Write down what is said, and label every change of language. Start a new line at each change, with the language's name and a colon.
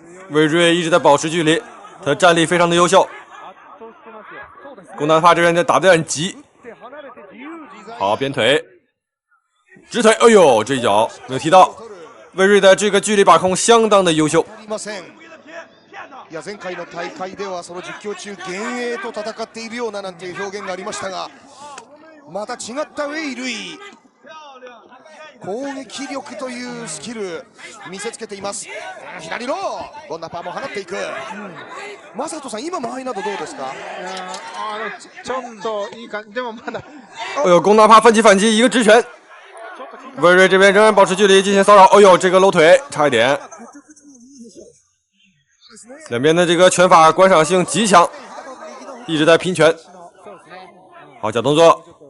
Chinese: 魏瑞一直在保持距离，他的战力非常的优秀。龚大帕这边打得有点急。好，边腿，直腿，哎呦，这一脚没有踢到。魏瑞的这个距离把控相当的优秀。
Japanese: いや前回の大会ではその実況中幻影と戦っているようななんていう表現がありましたが、また違ったウェイ・ルイ攻撃力というスキル見せつけています。左のゴンナパーも放っていく。マサトさん、今間合いなどどうですか？ちょっといい感じでもまだ。
Chinese: 哎呦，龚大帕奋起反击，一个直拳。魏瑞这边仍然保持距离进行骚扰。哎呦，这个搂腿差一点。两边的这个拳法观赏性极强，一直在拼拳。好，假动作。